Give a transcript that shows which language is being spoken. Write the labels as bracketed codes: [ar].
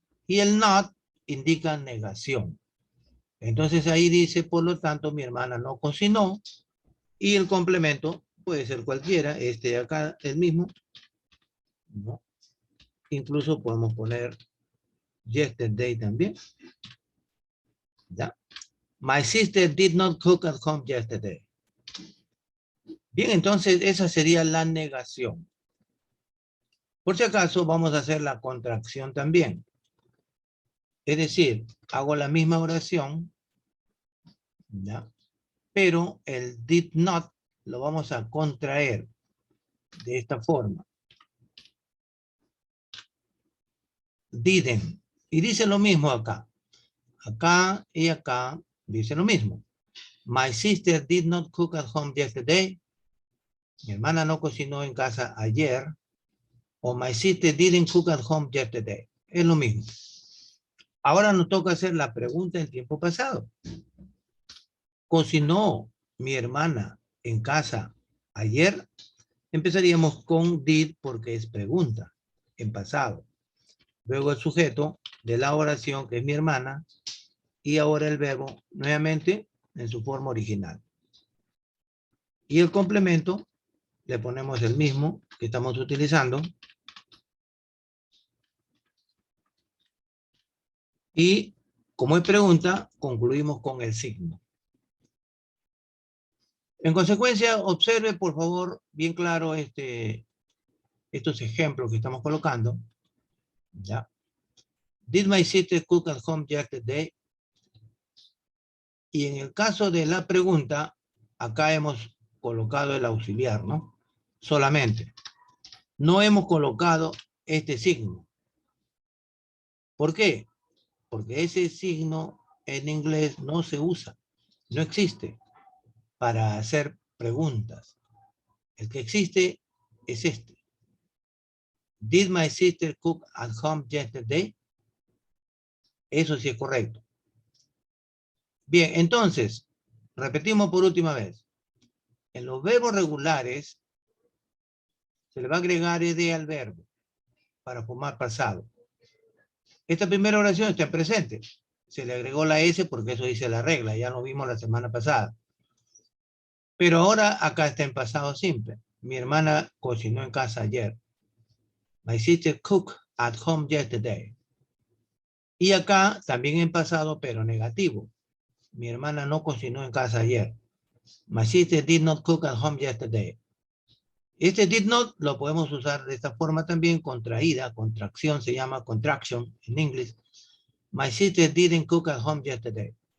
[es] Y el not indica negación. Entonces ahí dice, por lo tanto, mi hermana no cocinó, y el complemento puede ser cualquiera, este de acá el mismo, ¿no? Incluso podemos poner yesterday también, ¿ya? [en] My sister did not cook at home yesterday. [es] Bien, entonces esa sería la negación. Por si acaso vamos a hacer la contracción también. Es decir, hago la misma oración, ¿ya? Pero el did not lo vamos a contraer de esta forma. Didn't. Y dice lo mismo acá. Acá y acá dice lo mismo. [en] My sister did not cook at home yesterday. [es] Mi hermana no cocinó en casa ayer. O [en] my sister didn't cook at home yesterday. [es] Es lo mismo. Ahora nos toca hacer la pregunta en tiempo pasado. ¿Cocinó mi hermana en casa ayer? Empezaríamos con did porque es pregunta, en pasado. Luego el sujeto de la oración, que es mi hermana, y ahora el verbo, nuevamente, en su forma original. Y el complemento, le ponemos el mismo que estamos utilizando. Y como es pregunta, concluimos con el signo. En consecuencia, observe, por favor, bien claro estos ejemplos que estamos colocando. ¿Ya? [en] Did my sister cook at home yesterday? [es] Y en el caso de la pregunta, acá hemos colocado el auxiliar, ¿no? Solamente. No hemos colocado este signo. ¿Por qué? Porque ese signo en inglés no se usa, no existe para hacer preguntas. El que existe es este. [en] Did my sister cook at home yesterday? [es] Eso sí es correcto. Bien, entonces, repetimos por última vez. En los verbos regulares se le va a agregar ed al verbo para formar pasado. Esta primera oración está en presente. Se le agregó la S porque eso dice la regla. Ya lo vimos la semana pasada. Pero ahora acá está en pasado simple. Mi hermana cocinó en casa ayer. [en] My sister cooked at home yesterday. [es] Y acá también en pasado, pero negativo. Mi hermana no cocinó en casa ayer. [en] My sister did not cook at home yesterday. [es] Este did not lo podemos usar de esta forma también, contraída, contracción, se llama contraction en inglés. [en] My sister didn't cook at home yesterday.